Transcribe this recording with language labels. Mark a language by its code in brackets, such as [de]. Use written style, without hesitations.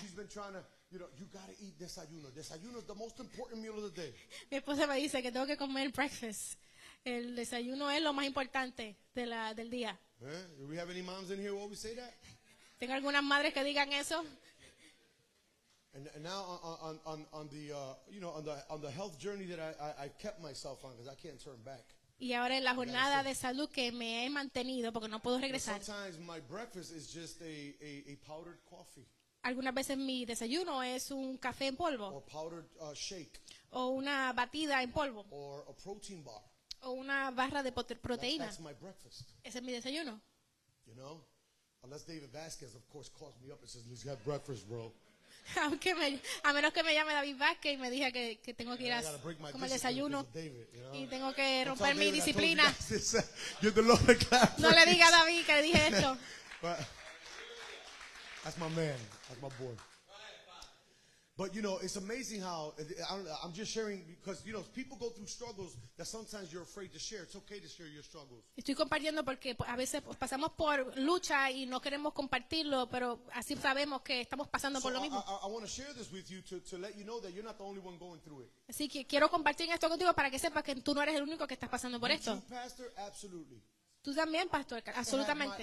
[en] She's been trying to, you gotta eat desayuno. Desayuno is the most important meal of the day. [es] Mi esposa me dice que tengo que comer breakfast. El desayuno es lo más importante del día. [en] Do we have any moms in here who always say that? [es] Tengo algunas madres que digan eso. [en] And now on the health journey that I kept myself on, because I can't turn back. [es] Y ahora en la jornada de salud que me he mantenido porque no puedo [en] But [es] regresar. [en] sometimes my breakfast is just a powdered coffee [es] Algunas veces mi desayuno es un café en polvo [en] or powdered shake [es] o una batida en polvo [en] or a protein bar. [es] o una barra de proteína. [en] That's my breakfast. [es] Ese es mi desayuno. [en] You know, unless David Vasquez, of course, calls me up and says, "Let's have breakfast, bro." [es] A menos que me llame David Vázquez y me diga que tengo que ir [en] I [es] a [en] gotta break my [es] comer [en] discipline [es] desayuno [en] because of David, you know? [es] y tengo que [en] Don't [es] romper [en] tell [es] mi [en] David I told you [es] disciplina. [en] guys this. You're the Lord of clap. [es] No le diga a David que le dije esto. [en] But that's my man. That's my boy. But it's amazing how I'm just sharing because people go through struggles that sometimes you're afraid to share. It's okay to share your struggles. [es] Estoy compartiendo porque a veces pasamos por lucha y no queremos compartirlo, pero así sabemos que estamos pasando [en] So [es] por lo mismo. [en] I want to share this with you to let you know that you're not the only one going through it. [es] Así que quiero compartir esto contigo para que sepas que tú no eres el único que estás pasando por [en] You [es] esto. [en] too, Pastor, absolutely. [es] Tú también, pastor, absolutamente.